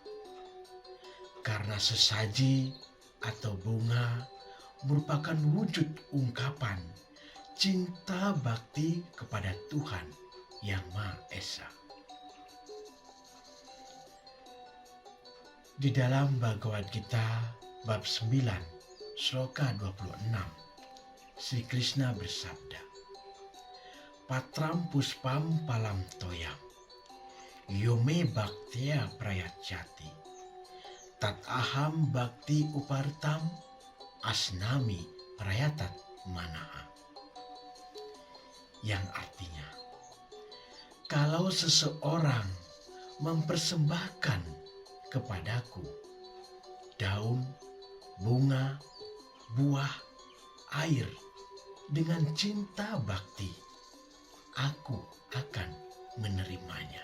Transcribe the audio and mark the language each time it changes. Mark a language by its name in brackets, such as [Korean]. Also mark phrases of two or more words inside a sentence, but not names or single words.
[Indonesian] Karena sesaji atau bunga merupakan wujud ungkapan cinta bakti kepada Tuhan Yang Maha Esa. Di dalam Bhagavad Gita bab 9 sloka 26, Sri Krishna bersabda, [Sanskrit] Patram puspam palam toyam, yome bhaktiya prayacati, tat aham bhakti upartam, asnami prayatat manaha. [Indonesian] Yang artinya, kalau seseorang mempersembahkan kepadaku daun, bunga, buah, air dengan cinta bakti, aku akan menerimanya.